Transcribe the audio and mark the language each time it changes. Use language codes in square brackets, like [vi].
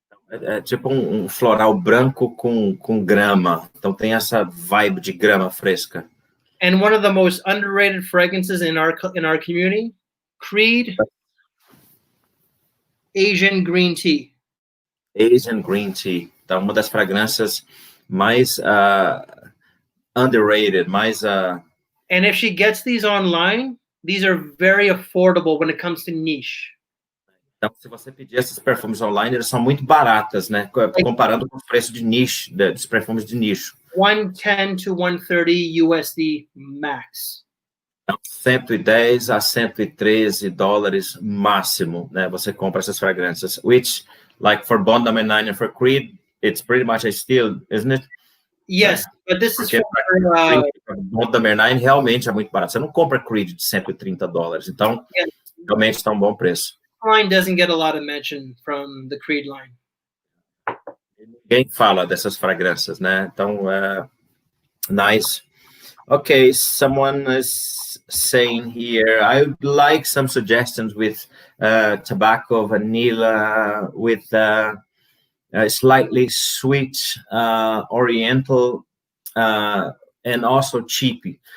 [pt] É tipo floral branco com grama. Então tem essa vibe de grama fresca. [en] And one of the most underrated fragrances in our community, Creed Asian Green Tea. Asian Green Tea. [pt] Então, uma das fragrâncias mais underrated, mais... [en] And if she gets these online, these are very affordable when it comes to niche. [pt] Então, se você pedir esses perfumes online, eles são muito baratas, né? Comparando com os preços de nicho, dos perfumes de nicho. [en] 110 to 130 USD max. [pt] 110 a 113 dólares máximo, né? Você compra essas fragrâncias, [en] which, like for Bond number 9 and for Creed, it's pretty much a steal, isn't it? Yes, but this is for [pt] Bond number 9 realmente é muito barato. Você não compra Creed de 130 dólares, então realmente está um bom preço. [en] Line doesn't get a lot of mention from the Creed line. [pt] Ninguém fala dessas fragrâncias, né? Então, [en] Nice. Okay, someone is saying here, I would like some suggestions with tobacco, vanilla, with slightly sweet, oriental, and also cheapy.